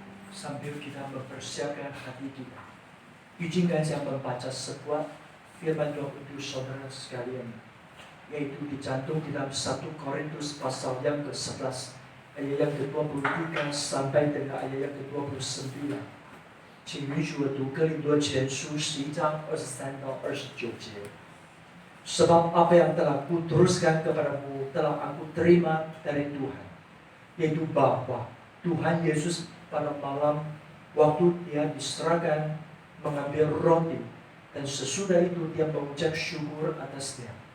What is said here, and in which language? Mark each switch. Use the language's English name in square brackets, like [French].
[Indonesian] sambil kita mempersiapkan hati kita, izinkan saya membaca sebuah firman Tuhan untuk saudara sekalian, yaitu dicantum di dalam 1 Korintus pasal yang ke-11 ayat yang ke-23 sampai dengan ayat yang ke-29。 [Chinese] 请允许我读哥林多前书11章23到29节。 [Indonesian] Sebab apa yang telah kuteruskan kepadamu telah aku terima dari Tuhan, yaitu bahwa Tuhan Yesus pada malam waktu dia diserahkan mengambil roti, dan sesudah itu dia mengucap syukur atasnya.